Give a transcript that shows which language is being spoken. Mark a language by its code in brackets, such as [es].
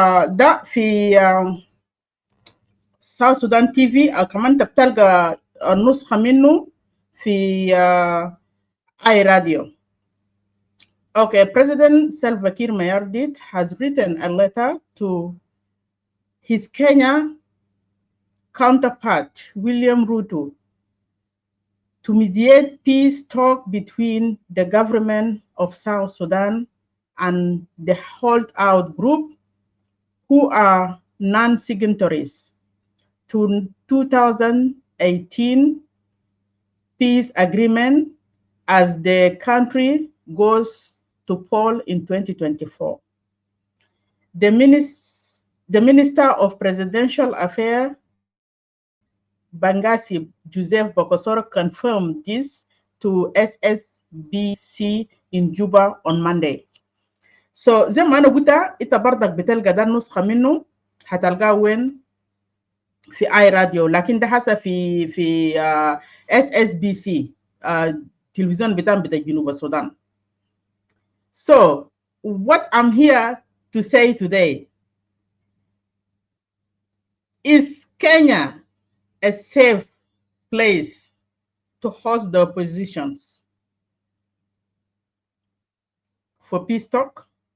[ar] ده في South Sudan TV. كمان بتلقى النسخة منه في اي راديو. [en] Okay, President Salva Kiir Mayardit has written a letter to his Kenya counterpart, William Ruto, to mediate peace talk between the government of South Sudan and the holdout group, who are non-signatories to 2018 peace agreement as the country goes to poll in 2024. The Minister of Presidential Affairs, Bangasi Joseph Bokosor, confirmed this to SSBC in Juba on Monday. [ar] So زي ما أنا قلت أنت برضك بتلقى ده النسخة منه هتلقاه وين في اي راديو، لكن ده حسب في SSBC تلفزيون بتاع جنوب السودان. [en] So what I'm here to say today is Kenya a safe place to host the oppositions for peace talk?